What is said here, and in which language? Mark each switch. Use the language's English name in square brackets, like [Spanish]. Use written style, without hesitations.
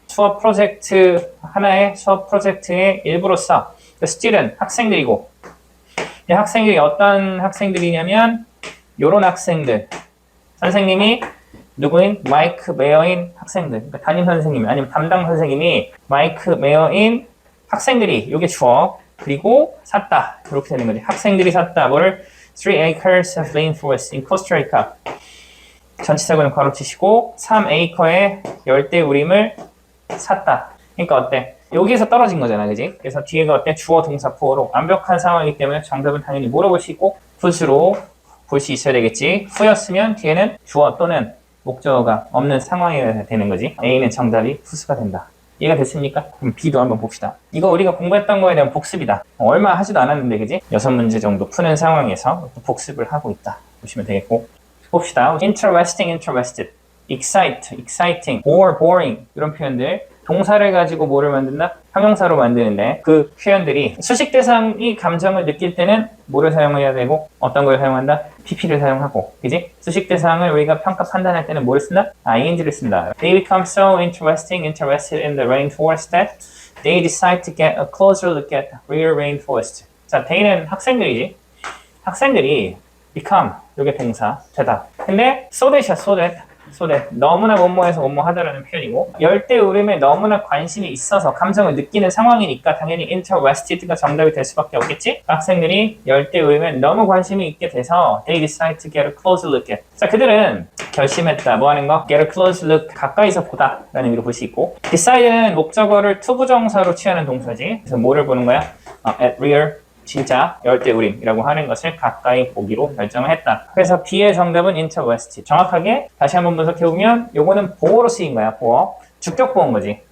[Korean] 수업 프로젝트 하나의 수업 프로젝트의 일부로서 student, 학생들이고 이 학생들이 어떤 학생들이냐면 요런 학생들 선생님이 누구인? 마이크 메어인 학생들 그러니까 담임 선생님이 아니면 담당 선생님이 마이크 메어인 학생들이 요게 주어 그리고 샀다 이렇게 되는 거지. 학생들이 샀다 뭐를? 3 acres of rainforest in Costa Rica 전치사구는 괄호치시고 3acre의 열대우림을 샀다. 그러니까 어때? 여기에서 떨어진 거잖아, 그지? 그래서 뒤에가 어때? 주어, 동사, 보어로 완벽한 상황이기 때문에 정답은 당연히 뭐로 볼 수 있고 who's로 볼 수 있어야 되겠지. who였으면 뒤에는 주어 또는 목적어가 없는 상황이 되는 거지. A는 정답이 후수가 된다. 이해가 됐습니까? 그럼 B도 한번 봅시다. 이거 우리가 공부했던 거에 대한 복습이다. 얼마 하지도 않았는데, 그지? 6문제 정도 푸는 상황에서 복습을 하고 있다. 보시면 되겠고. 봅시다. interesting, interested, excite, exciting, bore, boring 이런 표현들. 동사를 가지고 뭐를 만든다? 형용사로 만드는데 그 표현들이 수식 대상이 감정을 느낄 때는 뭐를 사용해야 되고 어떤 걸 사용한다? PP를 사용하고, 그지? 수식 대상을 우리가 평가 판단할 때는 뭐를 쓴다? ING를 쓴다. [English] They become so interesting, interested in the rainforest that they decide to get a closer look at real rainforest. [Korean] 자, they는 학생들이지. 학생들이 become, 이게 동사, 되다. 근데 so that이야, so that. 너무나 뭐뭐해서 뭐뭐하다라는 표현이고, 열대우림에 너무나 관심이 있어서 감정을 느끼는 상황이니까 당연히 interested가 정답이 될 수밖에 없겠지? 학생들이 열대우림에 너무 관심이 있게 돼서 they decide to get a close look at. 자, 그들은 결심했다. 뭐 하는 거? get a close look, 가까이서 보다 라는 의미로 볼 수 있고, decide는 목적어를 투부정사로 취하는 동사지. 그래서 뭐를 보는 거야? at real, 진짜 열대우림이라고 하는 것을 가까이 보기로 결정을 했다. 그래서 B의 정답은 interested. 정확하게 다시 한번 분석해보면 요거는 보어로 쓰인 거야. 보어. 주격 보어인 거지.